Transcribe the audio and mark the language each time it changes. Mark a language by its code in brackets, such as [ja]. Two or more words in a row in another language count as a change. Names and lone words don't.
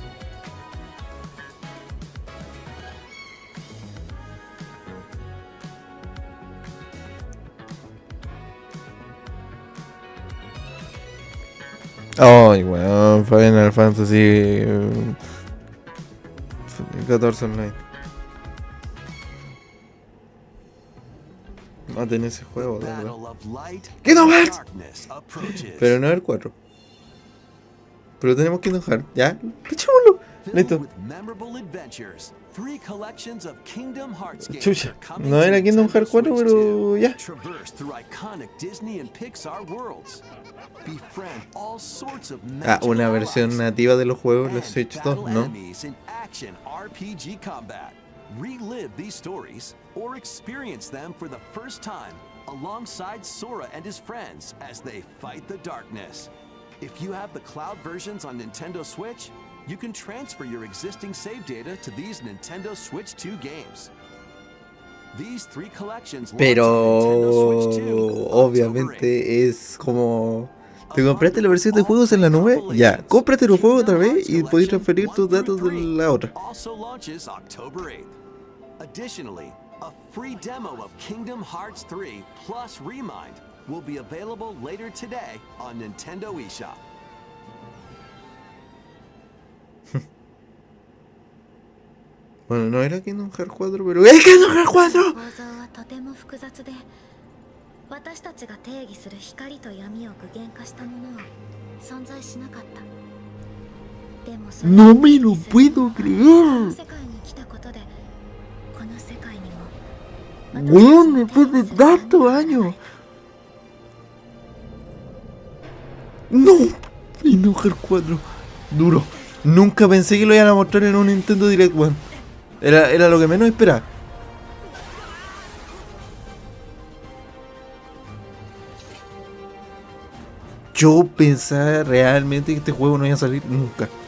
[es] Ay, weón, Final Fantasy 14 Online. Maten ese juego, de verdad. [en] Battle of light Kingdom and Hearts. darkness approaches. [es] Pero no el 4. Pero tenemos Kingdom Hearts, ¿ya? Echémoslo. [en] Filled [es] Listo. [en] with memorable adventures. 3 collections of Kingdom Hearts games [es] Chucha. [en] are coming [es] No [en] to [es] era Kingdom [en] Nintendo [es] Hearts 4, [en] Switch [es] pero [en] 2. [es] ya. [en] Traverse through iconic Disney and Pixar worlds. Befriend all sorts of [es] Ah, [en] magical [es] una versión [en] allies. [es] nativa de los juegos, la [en] And [es] Switch 2, [en] battle [es] ¿no? [en] enemies in action RPG combat. Relive these stories or experience them for the first time alongside Sora and his friends as they fight the darkness. If you have the cloud versions on Nintendo Switch, you can transfer your existing save data to these Nintendo Switch 2 games. These 3 collections launch [es] Pero [en] on Nintendo Switch 2 October 8th. [es] obviamente es como... ¿Te compraste la versión de juegos en la nube? Ya, cómprate los juegos otra vez y podéis transferir tus datos de la otra. [en] Also launches October 8th. Additionally, a free demo of Kingdom Hearts 3 plus Remind will be available later today on Nintendo eShop. [es] Bueno, no era Kingdom Hearts 4, pero ¡es Kingdom Hearts 4! [ja] 構造はとても複雑で、私たちが定義する光と闇を具現化したものは存在しなかった。でもそれを [es] ¡No me lo puedo [ja] こ [es] creer! [ja] の世界に来たことで、この世界にも [es] ¡Weón, después de tantos años! ¡No! Kingdom Hearts 4. Duro. Nunca pensé que lo iban a mostrar en un Nintendo Direct, weón. Era lo que menos esperaba. Yo pensaba realmente que este juego no iba a salir nunca.